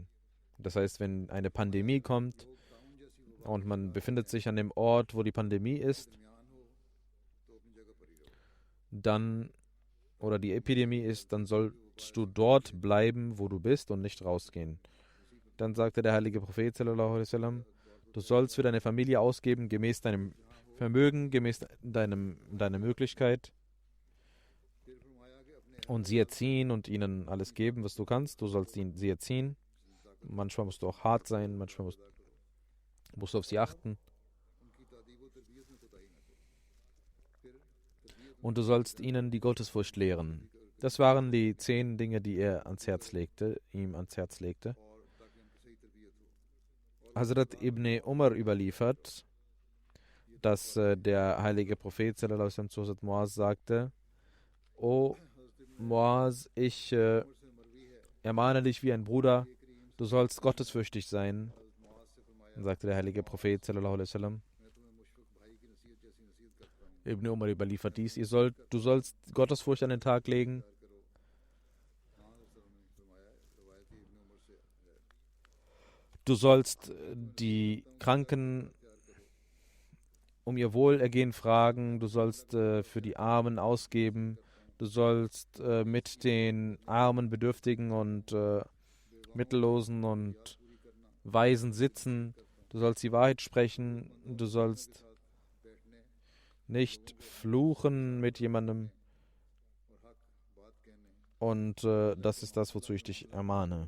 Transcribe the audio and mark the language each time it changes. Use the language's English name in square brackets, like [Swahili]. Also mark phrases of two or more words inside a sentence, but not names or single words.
[German] Das heißt, wenn eine Pandemie kommt und man befindet sich an dem Ort, wo die Pandemie ist, oder die Epidemie ist, dann sollst du dort bleiben, wo du bist und nicht rausgehen. Dann sagte der heilige Prophet [Arabic] صلى الله عليه وسلم: [German] Du sollst für deine Familie ausgeben, gemäß deinem Vermögen, gemäß deiner Möglichkeit, und sie erziehen und ihnen alles geben, was du kannst. Du sollst sie erziehen. Manchmal musst du auch hart sein, manchmal musst du auf sie achten. Und du sollst ihnen die Gottesfurcht lehren. Das waren die 10 Dinge, die er ihm ans Herz legte. Hazrat Ibn Umar überliefert, dass der heilige Prophet [Arabic] صلى الله عليه وسلم [German] zu Hazrat Muaz sagte: O Muaz, ich ermahne dich wie ein Bruder, du sollst gottesfürchtig sein. Dann sagte der heilige Prophet [Arabic] صلى الله عليه وسلم, [German] Ibn Umar überliefert dies: Du sollst Gottesfurcht an den Tag legen Du sollst die Kranken um ihr Wohlergehen fragen, du sollst für die Armen ausgeben, du sollst mit den Armen, Bedürftigen und Mittellosen und Waisen sitzen, du sollst die Wahrheit sprechen, du sollst nicht fluchen mit jemandem und das ist das, wozu ich dich ermahne.